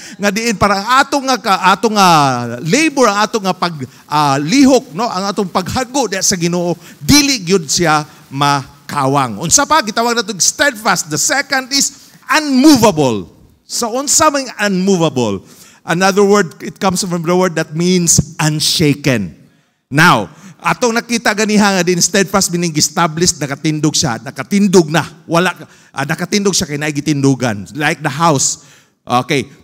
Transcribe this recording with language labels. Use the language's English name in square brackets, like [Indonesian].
[Cebuano] Nga diin parang atong labor, ang atong nga paglihok, no? Ang atong paghago sa Ginoo, dili gyud siya makawang. Unsa pa gitawag nato steadfast. [English] The second is unmovable. [Cebuano] So unsa man unmovable? [English] Another word, it comes from the word that means unshaken. [Cebuano] Now, atong nakita ganiha nga din steadfast meaning established, nakatindog siya, nakatindog na. Wala nakatindog siya kay naay gitindugan. [English] Like the house. Okay.